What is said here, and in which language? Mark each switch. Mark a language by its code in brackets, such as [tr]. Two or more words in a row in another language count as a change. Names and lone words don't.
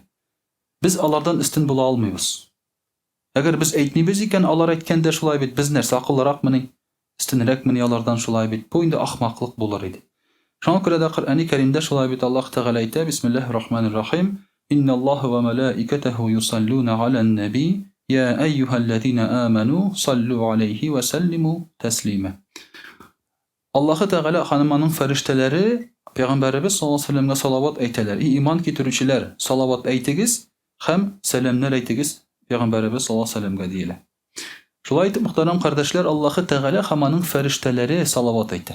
[tt] Без алардан өстен була алмыйбыз. Әгәр без әйтмибез икән, алар әйткәндә шулай бит, без нәрсә акыллыракмыни, өстенрәкмени алардан шулай бит. Бу инде ахмаклык булыр иде. Шуңа күрә дә Коръәни Кәримдә шулай бит Аллаһ Тәгалә әйтә, [ar] بسم الله الرحمن الرحيم إن الله وملائكته يصلون على النبي يا أيها الذين آمنوا صلوا عليه وسلموا تسليما. [tt] Аллаһ Тәгалә ханыманың фәрештәләре Пәйгамбәрбез [ar] صلى الله عليه وسلم [tt] салават әйтәләр. Иман китерүчеләр, салават әйтегез һәм сәламнар әйтегез Пәйгамбәребез [ar] صلى الله عليه وسلم [tt] диелә. Шулай итеп, мөхтәрәм кардәшләр, Аллаһы Тәгалә һәм аның фәрештәләре салават әйтә.